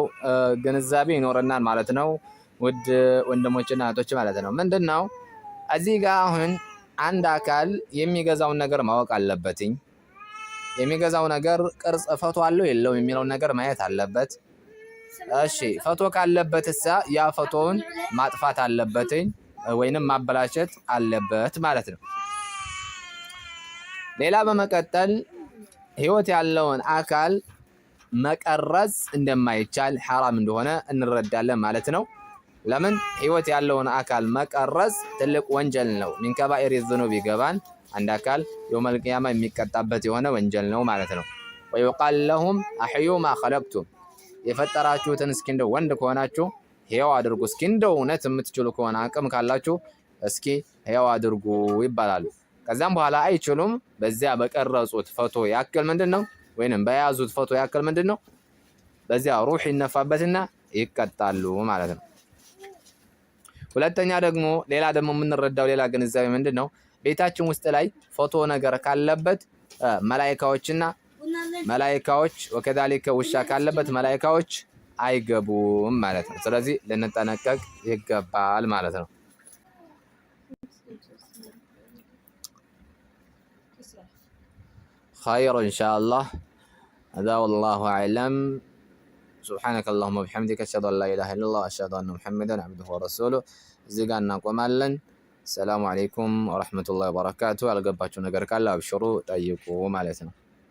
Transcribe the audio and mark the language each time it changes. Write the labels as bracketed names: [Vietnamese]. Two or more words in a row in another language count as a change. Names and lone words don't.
[Amharic] ግንዛቤ ይኖርናል ማለት ነው ውድ ወንድሞችና እህቶች ማለት ነው ምንድነው እዚህ ጋር አሁን አንድ አካል የሚገዛውን ነገር ማወቅ አለበትኝ የሚገዛው ነገር ቅርጽ ፎቶ አለው የለው የሚለው ነገር ማየት አለበት እሺ ፎቶ ካለበትሳ ያ ፎቶውን ማጥፋት አለበትኝ ወይንም ማበላሸት አለበት ማለት ነው ሌላ በመቀጠል ህይወት ያለውን አካል መቀረጽ እንደማይቻል حرام እንደሆነ እንረዳለን ማለት ነው ለምን ህይወት ያለውን አካል መቀረጽ ትልቅ ወንጀል ነው [Arabic] من كبائر [Amharic] الذنوب ይገባን አንድ አካል [Arabic] يوم القيامة [Amharic] የሚቀጣበት የሆነ ወንጀል ነው ማለት ነው [Arabic] ويقال لهم احيوا ما خلقتم [Amharic] የፈጠራችሁትን እስኪ እንደው ወንድ ከሆናችሁ ህያው አድርጉ እስኪ እንደው እውነት የምትችሉ ከሆነ አቅም ካላችሁ እስኪ ህያው አድርጉ ይባላሉ ከዛም በኋላ አይችሉም በዚያ በቀረጹት ፎቶ ያክል ምንድነው ወይንም በያዙት ፎቶ ያክል ምንድነው በዚያ ሩህ ይነፋበትና ይቀጣሉ ማለት ነው ሁለተኛ ደግሞ ሌላ ደግሞ የምንረዳው ሌላ ግንዛቤ ምንድነው ቤታችን ውስጥ ላይ ፎቶ ነገር ካለበት መላእክቶች ወከዛሊከ ውሻ ካለበት መላእክቶች አይገቡም ማለት ነው ስለዚህ ልንጠነቀቅ ይገባል ማለት ነው [Arabic] خير إن شاء الله هذا والله أعلم سبحانك اللهم وبحمدك أشهد أن لا إله إلا الله وأشهد أن محمدا عبده ورسوله زيغانا قمالن السلام عليكم ورحمة الله وبركاته። [Amharic] ያልገባችሁ ነገር ካለ አብሽሩ ጠይቁ ማለት ነው።